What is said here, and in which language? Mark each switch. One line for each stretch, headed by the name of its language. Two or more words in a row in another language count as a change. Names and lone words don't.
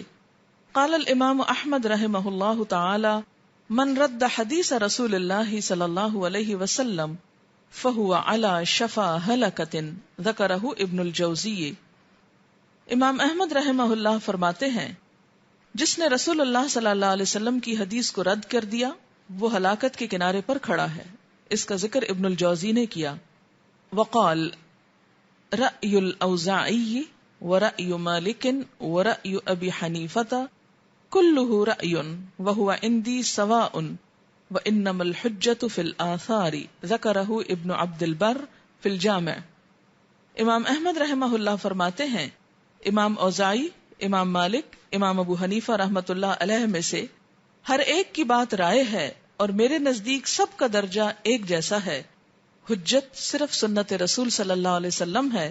Arabic: قال الامام احمد رحمہ اللہ تعالی من رد حدیث رسول اللہ صلی اللہ علیہ وسلم فہو علی شفا ہلکۃ ذکرہ ابن الجوزی.
Urdu: امام احمد رحمہ اللہ فرماتے ہیں جس نے رسول اللہ صلی اللہ علیہ وسلم کی حدیث کو رد کر دیا وہ ہلاکت کے کنارے پر کھڑا ہے. اس کا ذکر ابن الجوزی نے کیا.
Arabic: وقال رأی الاوزاعی ورأی مالک ورأی ابی حنیفۃ کلہ رأی وہو عندی سواء وانما الحجۃ فی الآثار ذکرہ ابن عبد البر فی الجامع.
Urdu: امام احمد رحمہ اللہ فرماتے ہیں امام اوزاعی، امام مالک، امام ابو حنیفہ رحمۃ اللہ علیہ میں سے ہر ایک کی بات رائے ہے اور میرے نزدیک سب کا درجہ ایک جیسا ہے. حجت صرف سنت رسول صلی اللہ علیہ وسلم ہے.